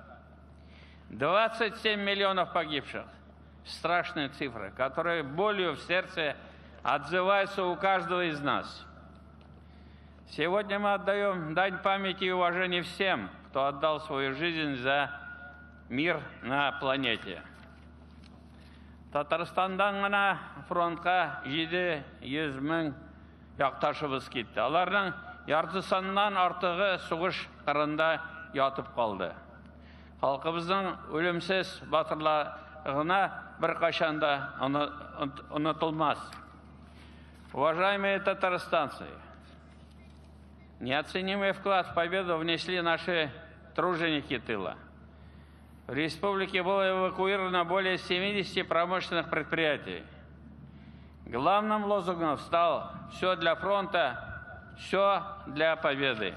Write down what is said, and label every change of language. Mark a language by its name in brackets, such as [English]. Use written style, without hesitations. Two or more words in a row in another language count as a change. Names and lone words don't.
[Russian] 27 миллионов погибших. Страшные цифры, которые болью в сердце отзываются у каждого из нас. Сегодня мы отдаем дань памяти и уважения всем, кто отдал свою жизнь за мир на планете. [Tatar] Татарстандан гына фронтка 700 мең якташыбыз китте. Аларның яртысыннан артыгы сугыш кырында ятып калды. Халкыбызның үлемсез батырлыгына беркайчан да унутылмас. [Russian] Уважаемые татарстанцы, неоценимый вклад в победу внесли наши труженики тыла. В республике было эвакуировано более 70 промышленных предприятий. Главным лозунгом стал «Все для фронта, все для победы».